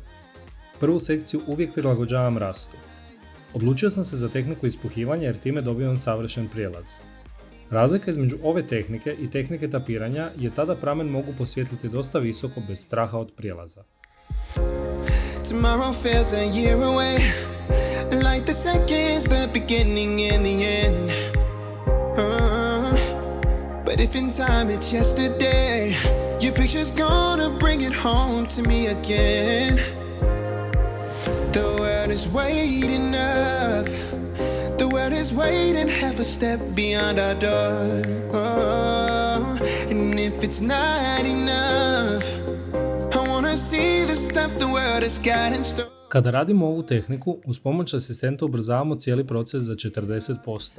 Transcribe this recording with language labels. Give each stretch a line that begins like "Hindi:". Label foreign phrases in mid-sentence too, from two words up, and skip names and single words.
Croatian: Prvu sekciju uvijek prilagođavam rastu. Odlučio sam se za tehniku ispuhivanja jer time dobivam savršen prijelaz. Razlika između ove tehnike i tehnike tapiranja je tada pramen mogu posvjetliti dosta visoko bez straha od prijelaza.
English: Tomorrow feels a year away, like the seconds, the beginning and the end. But if in time it's yesterday, your picture's gonna bring it home to me again. The world is waiting up. The world is waiting half a step beyond our door. And if it's not enough, I wanna see the stuff the world has got in store.
Croatian: Kada radimo ovu tehniku, uz pomoć asistenta ubrzavamo cijeli proces za 40%.